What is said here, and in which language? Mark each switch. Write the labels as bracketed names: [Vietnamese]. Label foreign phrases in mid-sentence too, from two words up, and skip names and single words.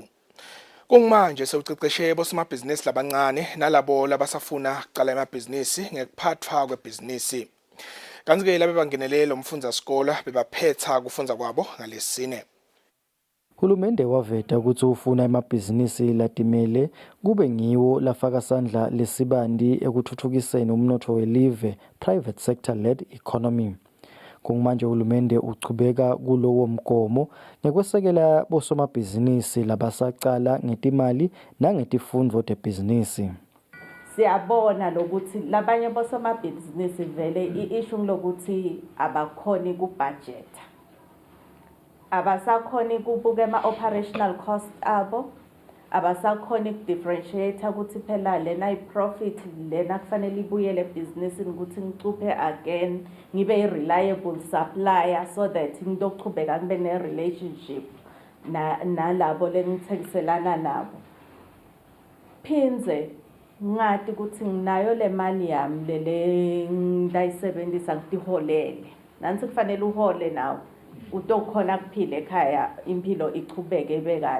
[Swati] Kungmanje sewuceceshe bosomabhizinisi labancane nalabo labasafuna kuqala emabhizinisi ngekuphathwa kwebhizinisi. Kanti-ke labe bangenele lo mfundasikolo bebaphetha kufundza kwabo ngalesine. Hulumende waveta ukuthi ufuna emabhizinisi latimele kube ngiwo lafaka sandla lesibandi ekuthuthukiseni umnotho welive, [English] private sector led economy. [Swati] Kungmanje hulumende uchubeka kulowo mgomo ngekwesekela bosomabhizinisi labasaqala ngetimali nangetifundvo tebhizinisi. Siyabona lokuthi labanye bosomabhizinisi vele i-issue lokuthi abakhoni ku-budget. Abasakhoni kubuka [English] ama-operational cost [Swati] abo, abasakhoni ku-differentiate ukuthi phela lena i-profit lena kufanele ibuyele ebhizinisini ukuthi ngicuphe again ngibe [English] i-reliable supplier so that [Swati] ngizochubeka ngibe ne-relationship nalabo lengithengiselana nabo. Phinze ngati ukuthi nginayo le mali yami lele ngidayisebenzisa ngitiholele. Nansi kufanele uhole nawo. Utokhona kuphila ekhaya impilo ichubeke ibe kahle.